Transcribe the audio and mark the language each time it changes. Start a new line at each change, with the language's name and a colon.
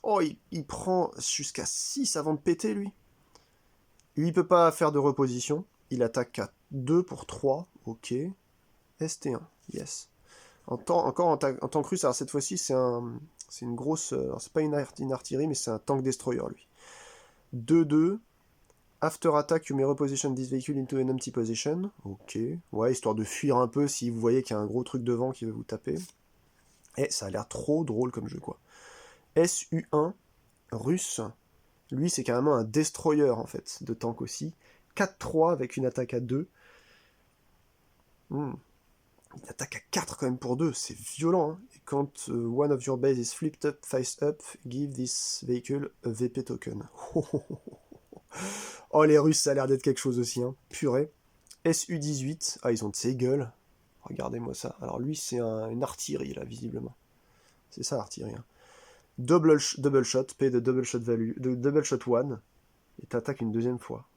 French: Oh, il prend jusqu'à 6 avant de péter, lui. Lui, il peut pas faire de reposition. Il attaque à 2 pour 3. Ok. ST1. Yes. Encore en tant que russe, alors cette fois-ci, c'est une grosse... Alors, c'est pas une artillerie, mais c'est un tank destroyer, lui. 2-2.
English: After attack, you may reposition this vehicle into an empty position. Ok.
French: Ouais, histoire de fuir un peu si vous voyez qu'il y a un gros truc devant qui va vous taper. Et ça a l'air trop drôle comme jeu, quoi. SU1, russe. Lui, c'est carrément un destroyer, en fait, de tank aussi. 4-3 avec une attaque à 2. Une attaque à 4 quand même pour 2, c'est violent. Hein. Et quand
English: one of your base is flipped up, face up, give this vehicle a VP token.
French: Oh, les Russes, ça a l'air d'être quelque chose aussi. Hein. Purée. SU-18, ah, ils ont de ces gueules. Regardez-moi ça. Alors lui, c'est une artillerie, là, visiblement. C'est ça, l'artillerie. Hein. Double shot,
English: pay the double shot value,
French: de double shot 1, et t'attaques une deuxième fois.